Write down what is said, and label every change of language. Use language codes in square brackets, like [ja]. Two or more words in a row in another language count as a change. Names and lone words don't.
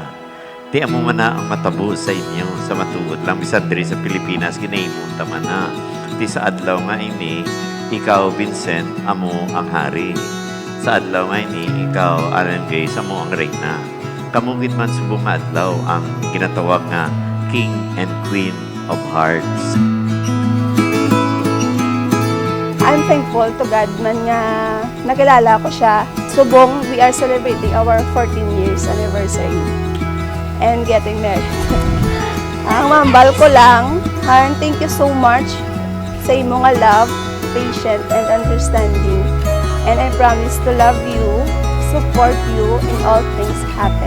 [hil] Di amo man na ang matabo sa inyo, sa matuod lang. Bisan diri sa Pilipinas, ginahimong tama na. Di sa adlaw nga ini, ikaw, Vincent, amo ang hari. Sa adlaw nga ini, ikaw, Alan Gay, amo ang reyna. Kamugit man subong nga adlaw ang ginatawag nga [en] King and Queen of Hearts. I'm thankful to God [hil] man nga nakilala ko siya. Subong, [en] we are celebrating our 14 years anniversary and getting married. [hil] Ang mambal ko lang, [en] Han, thank you so much [hil] sa imo nga [en] love, patient, and understanding. And I promise to love you, support you in all things happen.